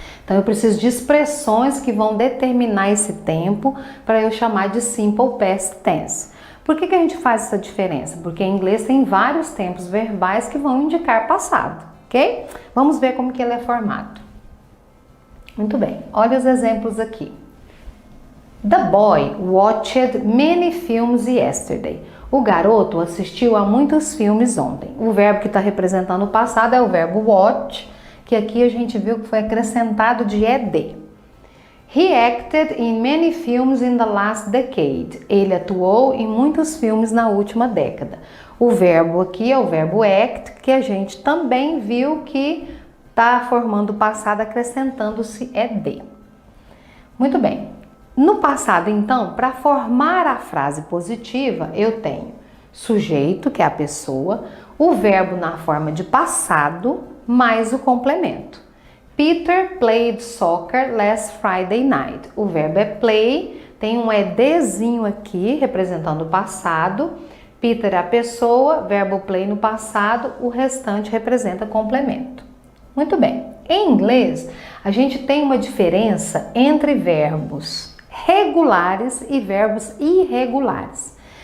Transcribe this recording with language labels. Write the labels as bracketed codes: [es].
[pt] Então eu preciso de expressões que vão determinar esse tempo para eu chamar de Simple Past Tense. Por que a gente faz essa diferença? Porque em inglês tem vários tempos verbais que vão indicar passado, ok? Vamos ver como que ele é formado. Muito bem, olha os exemplos aqui. [en] The boy watched many films yesterday. [pt] O garoto assistiu a muitos filmes ontem. O verbo que está representando o passado é o verbo watch, que aqui a gente viu que foi acrescentado de ed. [en] He acted in many films in the last decade. [pt] Ele atuou em muitos filmes na última década. O verbo aqui é o verbo act, que a gente também viu que está formando o passado acrescentando-se ed. Muito bem. No passado, então, para formar a frase positiva, eu tenho sujeito, que é a pessoa, o verbo na forma de passado, mais o complemento. [en] Peter played soccer last Friday night. [pt] O verbo é play, tem um edzinho aqui representando o passado. Peter é a pessoa, verbo play no passado, o restante representa complemento. Muito bem. Em inglês, a gente tem uma diferença entre verbos regulares e verbos irregulares.